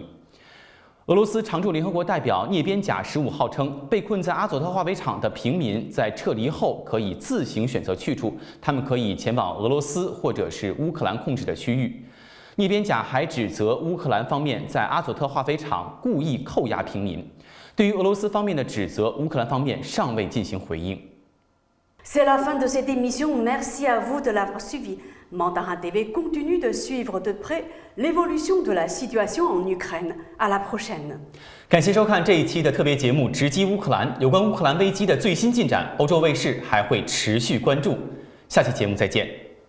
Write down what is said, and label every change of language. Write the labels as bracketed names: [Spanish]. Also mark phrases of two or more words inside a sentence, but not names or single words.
[Chinese] 俄罗斯常驻联合国代表聂边贾15号称，被困在阿佐特化肥厂的平民在撤离后可以自行选择去处，他们可以前往俄罗斯或者是乌克兰控制的区域。聂边贾还指责乌克兰方面在阿佐特化肥厂故意扣押平民。对于俄罗斯方面的指责，乌克兰方面尚未进行回应。 [French] C'est la fin de cette émission. Merci à vous de l'avoir suivi. Mandarin TV continue de suivre de près l'évolution de la situation en Ukraine. À la prochaine. [Chinese] 感谢收看这一期的特别节目《直击乌克兰》，有关乌克兰危机的最新进展，欧洲卫视还会持续关注。下期节目再见。